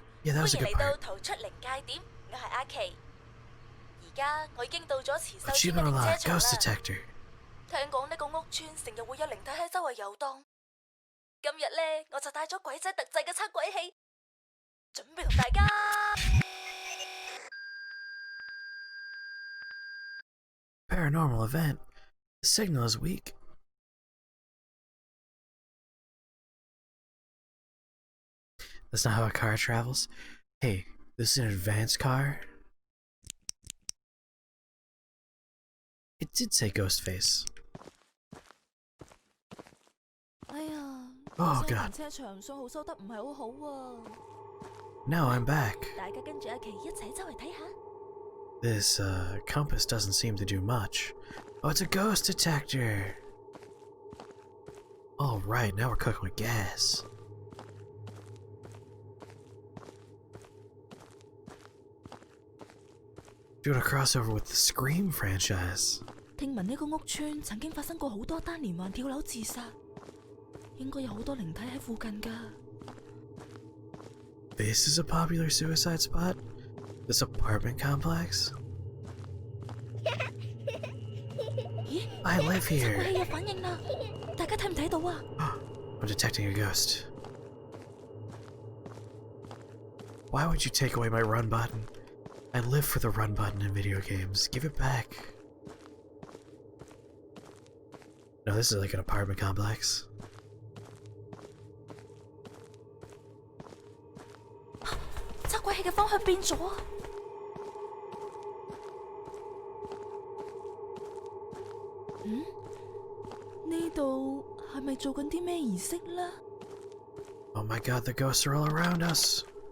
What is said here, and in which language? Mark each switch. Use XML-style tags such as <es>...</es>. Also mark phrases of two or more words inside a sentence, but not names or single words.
<en>Yeah, that was a</en> <yue>歡</yue> <en>good</en> <yue>迎嚟到</yue> <en>part.</en> <yue>逃出靈界點，我係阿琪。而家我已經到咗慈秀</yue> <en>Achievement</en> <yue>村嘅停車</yue> <en>unlocked,</en> <yue>場</yue> <en>Ghost</en> <yue>啦。</yue> <en>Detector.</en> <yue>聽講呢個屋村成日會有靈體喺周圍遊蕩。今日呢，我就帶咗鬼仔特製嘅測鬼器，準備同大家。</yue> <en>Paranormal event. The signal is weak. That's not how a car travels. Hey, this is an advanced car. It did say Ghostface. 哎呀， Oh</en> <yue>停</yue> <en>god.</en> <yue>車場信號收得唔係好好喎。</yue> <en>Now I'm back.</en> <yue>大家跟住阿琪一齊周圍睇下。</yue> <en>This, compass doesn't seem to do much. Oh, it's a ghost detector! Alright, now we're cooking with gas. Doing a crossover with the Scream franchise.</en> <yue>聽聞呢個屋村曾經發生過好多單連環跳樓自殺，應該有好多靈體喺附近㗎。</yue> <en>This is a popular suicide spot? This apartment complex? 咦？ I live</en> <yue>測鬼</yue> <en>here!</en> <yue>器有反應啦，大家睇唔睇到啊？</yue> <en>I'm detecting a ghost. Why would you take away my run button? I live for the run button in video games. Give it back. No, this is like an apartment complex.</en> <yue>測鬼器嘅方向變咗啊！嗯？呢度係咪做緊啲咩儀式呢？</yue> <en>Oh my god, the ghosts are all around us.</en>